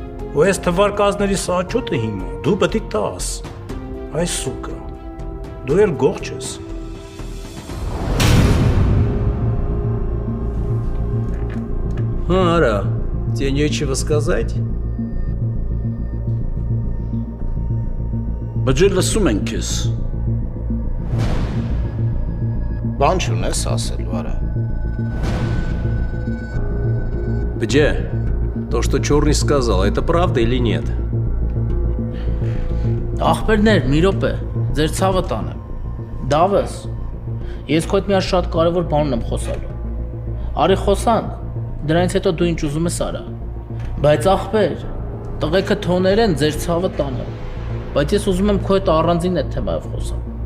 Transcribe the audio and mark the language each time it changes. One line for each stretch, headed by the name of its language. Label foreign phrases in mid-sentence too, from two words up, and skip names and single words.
Armenian: ու այս թվարկածների սաչոտը հիմա դու պետք է տաս։ Այ սուկա, դու էլ գողջ ես։
Russian: Ара, тебе нечего сказать?
Armenian: Բջել լսում ենք քեզ։ Բան չունես ասելու, արա։
Russian: Бдя, то, что Черный сказал, это правда или нет?
Armenian: Ախպերներ, մի րոպե, ձեր ցավը տանեմ։ Դավս, ես քո հետ մի շատ կարևոր բան ունեմ խոսալու։ Արի խոսանք, դրանից հետո դու ինչ ուզում ես արա։ Բայց ախպեր, տղեկը թոներ են ձեր ցավը տանեմ։ Բայց ես ուզում եմ քո հետ առանձին այդ թեմայով խոսալ։